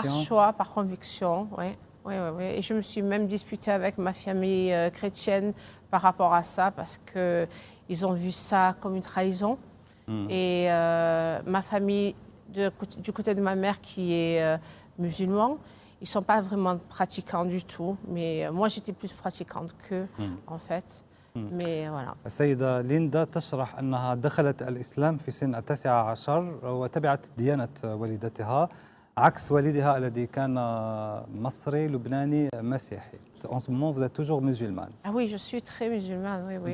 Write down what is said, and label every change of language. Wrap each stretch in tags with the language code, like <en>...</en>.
<fr>Par choix, par conviction, oui. Oui, oui, oui. Et je me suis même disputée avec ma famille chrétienne par rapport à ça parce qu'ils ont vu ça comme une trahison. Et ma famille, du côté de ma mère qui est musulman, ils ne sont pas vraiment pratiquants du tout. Mais moi, j'étais plus pratiquante qu'eux, en fait. Mais voilà.</fr> <ar>السيدة ليندا تشرح أنها دخلت الإسلام في سن 19 وتبعت ديانة والدتها عكس والدها الذي كان مصري لبناني مسيحي.</ar> <fr>En ce moment, vous êtes toujours musulmane. Ah oui, je suis très musulmane, oui, oui.</fr>